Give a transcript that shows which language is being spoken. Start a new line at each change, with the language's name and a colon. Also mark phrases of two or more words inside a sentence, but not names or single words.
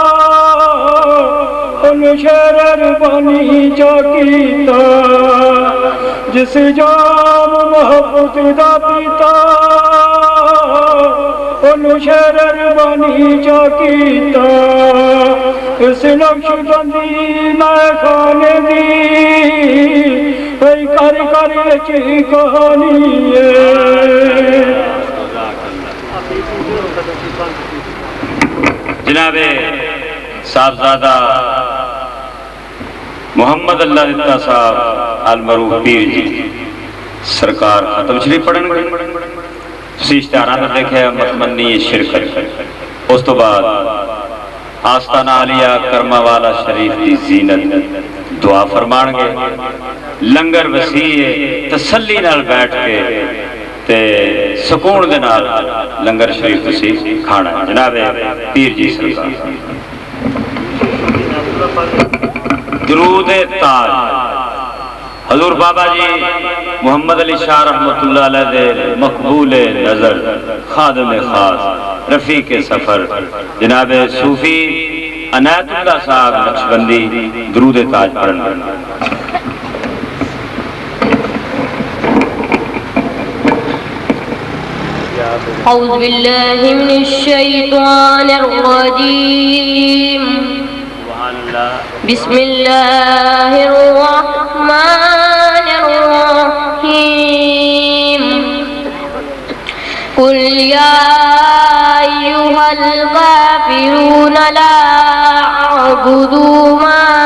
Punjabi: ان شیر ربانی چا کیتا، جس جام محبت دا پیتا ان شیر ربانی چا کیتا، اس نقش بندی میں خانے دی بھئی کر کر اچھی کہانی ہے۔ جناب صاحبزادہ محمد اللہ رتا صاحب المعروف پیر جی سرکار ختم شریف پڑھن گے، تسی اشتہاراں تے دیکھے متمنی شرکت، اس تو بعد آستانہ عالیہ کرما والا شریف دی زینت دعا فرمان گے، لنگر وسیع تسلی نال بیٹھ کے تے سکون دے نال لنگر شریف تسی کھانا ہے۔ جناب پیر جی سرکار درود تاج حضور بابا جی محمد علی شاہ
Arabic: رحمت اللہ علیہ
Punjabi: دے مقبول نظر خادم خاص رفیق سفر جناب صوفی عنایت اللہ صاحب نقشبندی درود تاج پڑھنا۔
Arabic: اعوذ باللہ من الشیطان الرجیم، بسم اللہ الرحمن الرحیم، قل یا ایہا الغافرون لا اعبد ما